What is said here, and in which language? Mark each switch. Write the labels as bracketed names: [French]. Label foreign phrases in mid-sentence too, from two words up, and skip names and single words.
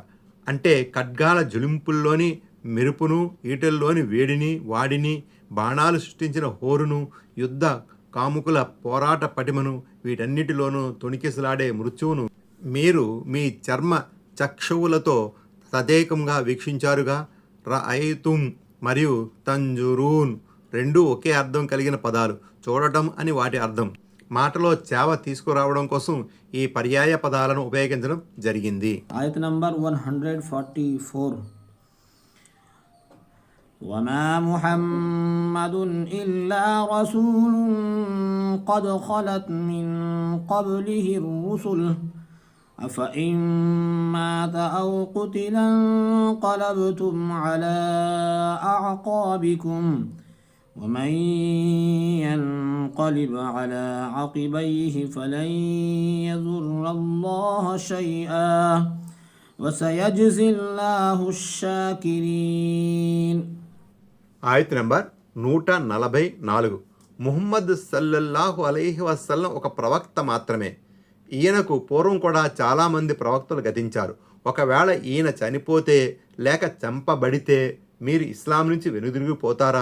[Telugu] అంటే ఖడ్గాల జులింపుల్లోని మెరుపును, ఈటల్లోని వేడిని, వాడిని, బాణాలు సృష్టించిన హోరును, యుద్ధ కాముకుల పోరాట పటిమను, వీటన్నిటిలోనూ తొణికిసలాడే మృత్యువును మీరు మీ చర్మ చక్షువులతో తదేకంగా వీక్షించారుగా. రఅయ్తుమ్ మరియు తంజురూన్ రెండూ ఒకే అర్థం కలిగిన పదాలు. చూడటం అని వాటి అర్థం. మాటలో చేవ తీసుకురావడం కోసం ఈ పర్యాయ పదాలను ఉపయోగించడం జరిగింది. ఆయత్ నంబర్ 144. [Arabic] وما محمد إلا رسول قد خلت من قبله الرسل أفإن مات أو قتل انقلبتم على أعقابكم ومن ينقلب على عقبيه فلن يضر الله شيئا وسيجزي الله الشاكرين. [Telugu] ఆయత్ నంబర్ 144. ముహమ్మద్ [Arabic] صلى الله عليه وسلم [Telugu] ఒక ప్రవక్త మాత్రమే. ఈయనకు పూర్వం కూడా చాలామంది ప్రవక్తలు గతించారు. ఒకవేళ ఈయన చనిపోతే లేక చంపబడితే మీరు ఇస్లాం నుంచి వెనుదిరిగిపోతారా?